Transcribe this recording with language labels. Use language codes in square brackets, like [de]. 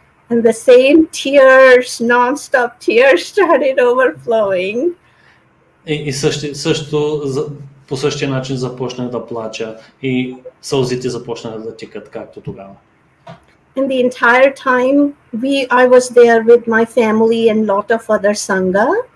[en] And the same tears, non-stop tears started overflowing. [bg] И също по същия начин започнах да плача и сълзите започнаха да текат както тогава. [en] And the entire time I was there with my family and lot of other sangha.